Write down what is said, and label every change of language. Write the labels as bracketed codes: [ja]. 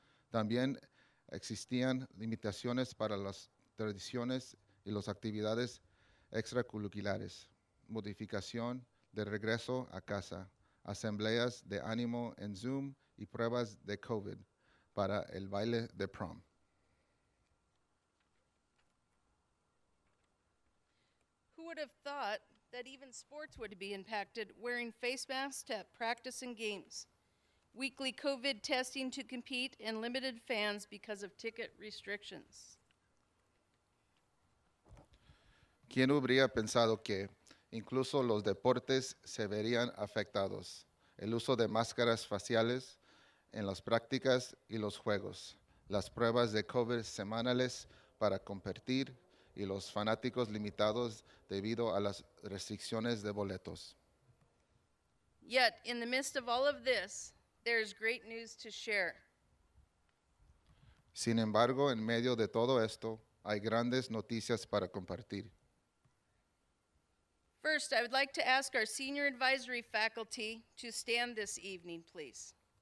[es] También existían limitaciones para las tradiciones y las actividades extracurriculares, modificación de regreso a casa, asambleas de ánimo en Zoom y pruebas de COVID para el baile de prom. [en] Who would have thought that even sports would be impacted wearing face masks at practice and games? Weekly COVID testing to compete and limited fans because of ticket restrictions. [es] ¿Quién hubiera pensado que incluso los deportes se verían afectados? El uso de máscaras faciales en las prácticas y los juegos, las pruebas de COVID semanales para competir y los fanáticos limitados debido a las restricciones de boletos. [en] Yet, in the midst of all of this, there is great news to share. [es] Sin embargo, en medio de todo esto, Hay grandes noticias para compartir. [en] First, I would like to ask our senior advisory faculty to stand this evening, please.